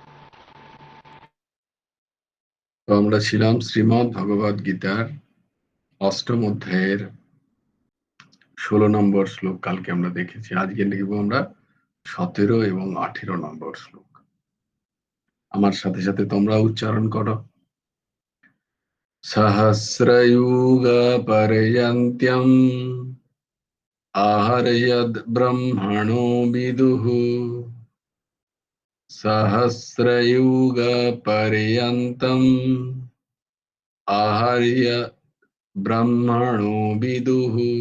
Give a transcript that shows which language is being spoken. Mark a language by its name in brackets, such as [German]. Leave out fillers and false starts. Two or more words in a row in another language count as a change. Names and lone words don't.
[Bangla] তো আমরা ছিলাম শ্রীমদ্ ভগবদ গীতার অষ্টম অধ্যায়ের 16 নম্বর শ্লোক কালকে আমরা দেখেছি। আজকে লিখব আমরা 17 এবং 18 নম্বর শ্লোক। আমার সাথে সাথে তোমরা উচ্চারণ করো। [Sanskrit] সহস্রযুগ পর্যন্ত্যম आहर्यद् ब्रह्मणो विदुः सहस्रयुग पर्यन्तम् आहर्य ब्रह्मणो विदुः